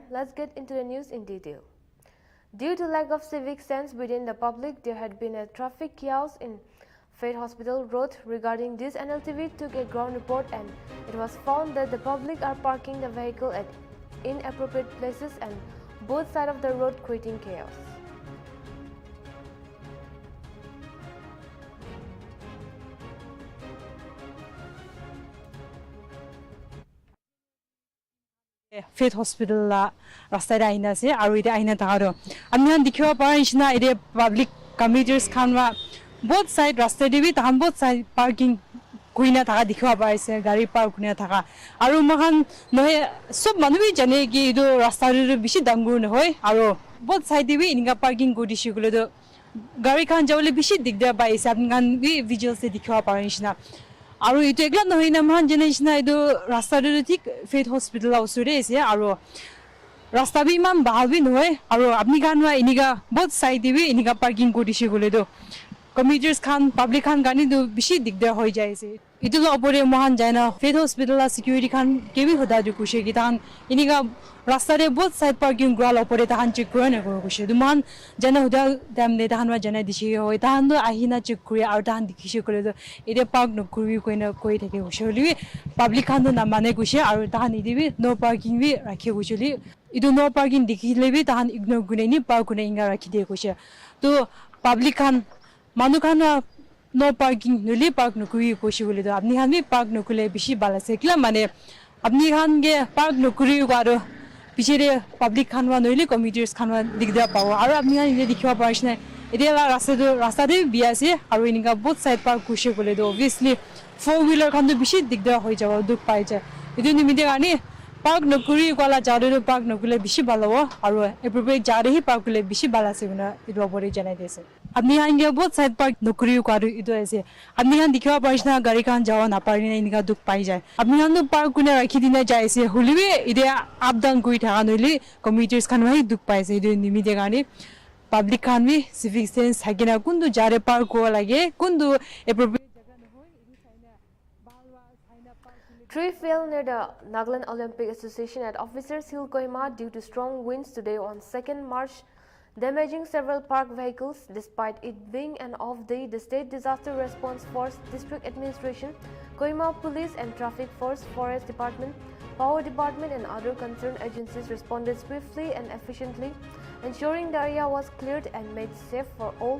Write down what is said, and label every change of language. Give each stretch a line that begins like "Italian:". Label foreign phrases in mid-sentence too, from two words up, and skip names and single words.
English: Let's get into the news in detail. Due to lack of civic sense within the public, there had been a traffic chaos in Fate Hospital Road. Regarding this, Nltv took a ground report and it was found that the public are parking the vehicle at inappropriate places and both sides of the road, creating chaos.
Naga Pidgin: Fate Hospital la rasta da aina se aru ide aina tagaro amni han dikhiwa parishna ide
English: public commuters
Naga Pidgin: khanwa
English: both side
Naga Pidgin: rasta debi tahan
English: both side parking
Naga Pidgin: kuina thaga dikhiwa parise gari park kuina thaga aru mahan nohe sob manubi jane ki idu rasta ru bishi dangur noy aru
English: both side
Naga Pidgin: debi inga parking godi shigule do gari khan jawle bishi digda paise apni kan bi visual se dikhiwa parishna aru itu ekla nohoi na man jenishna idu rasta ru thik Fate Hospital la usure ase aru rasta bi man bahal bi nohoi aru apni kanwa iniga
English: both side
Naga Pidgin: bi iniga parking kodise gole do commuters khan public khan gani do bishi digdar hoi jai ase itu la opore mohan jaina Fate Hospital la security khan kebi hoda du kushe ki tan iniga rasta re
English: both side parking
Naga Pidgin: gral opore tan check kore na ko kushe du man jana hoda dam ne tan wa jana dishi hoi tan do ahina check kore aru tan dikhishe kore do ide park no kuri koina koi thake usholi public khan do na mane kushe aru tan idibi
English: no parking
Naga Pidgin: bi rakhe usholi idu
English: no parking
Naga Pidgin: dikhile bi tan ignore gune ni park kune inga rakhi de kushe to public khan manu khan no parking nuli park no kuri koshi bole do apni khan bi park no kule bishi bala se kila mane apni khan ge park no kuri garo pichire public khan wa noile commuters khan wa digda pawo aru apni khan ile dikhiwa parishna idela rasta de biase aru ininga both side park kushi bole do obviously 4-wheeler khan do bishi digda hoi jawa duk pai ja idu nimide gani park no kuri kwala jare park no kule bishi balawo aru appropriate jare hi park kule bishi bala se buna idu opore janai dese apni khan ge
English: both side
Naga Pidgin: park no kuri kwaru idu ase apni khan dikhiwa parishna gari khan jawa na parina ininga duk pai jai apni khan do park kune rakhi dina jai ase hulibe ide
English: up down
Naga Pidgin: koi thaga noile commuters khan wai duk pai se idu nimide gani public khan bi
English: civic sense
Naga Pidgin: hagina kundu jare park ko lage kundu appropriate
English: 3 fell near the Nagaland Olympic Association at Officers Hill, Kohima due to strong winds today on 2nd March, damaging several parked vehicles. Despite it being an off day, the State Disaster Response Force, District Administration, Kohima Police and Traffic Force, Forest Department, Power Department and other concerned agencies responded swiftly and efficiently, ensuring the area was cleared and made safe for all.